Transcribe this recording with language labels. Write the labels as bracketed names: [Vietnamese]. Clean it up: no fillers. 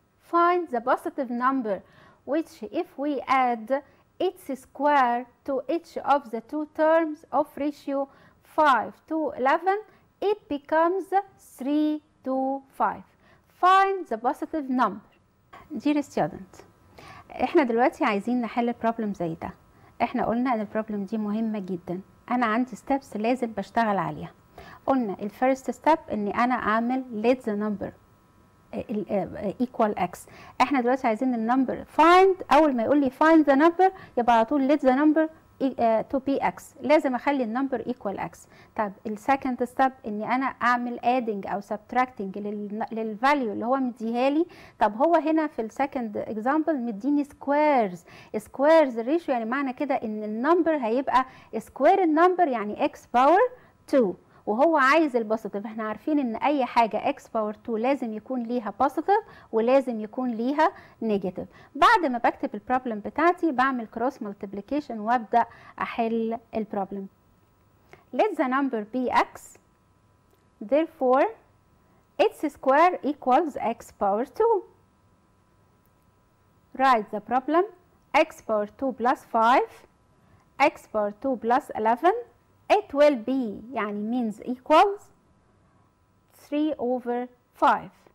[English] Find the positive number which if we add its square to each of the two terms of ratio 5 to 11 it becomes 3 to 5. Find the positive number. Dear student، [Arabic] احنا دلوقتي عايزين نحل problem زي ده. احنا قلنا ان البروبلم دي مهمة جدا. انا عندي steps لازم بشتغل عليها. قلنا الفيرست ستيب اني انا اعمل [English] let the number equal x. [Arabic] احنا دلوقتي عايزين النمبر find. اول ما يقول لي [English] find the number [Arabic] يبقى على طول let the number to be x. لازم اخلي النمبر equal x. طب السكند ستيب اني انا اعمل adding او subtracting للفاليو اللي هو مديها لي. طب هو هنا في السكند اكزامبل مديني سكويرز الريشيو، يعني معنى كده ان النمبر هيبقى سكوير النمبر يعني x باور 2 وهو عايز البوزيتيف. احنا عارفين ان اي حاجه x باور 2 لازم يكون ليها بوزيتيف ولازم يكون ليها نيجاتيف. بعد ما بكتب البروبلم بتاعتي بعمل كروس مالتيبليكيشن وابدا احل البروبلم. [English] let the number be x, therefore its square equals x power 2. write the problem. x power 2 plus 5, x power 2 plus 11, it will be [Arabic] يعني [English] means equals 3 over 5.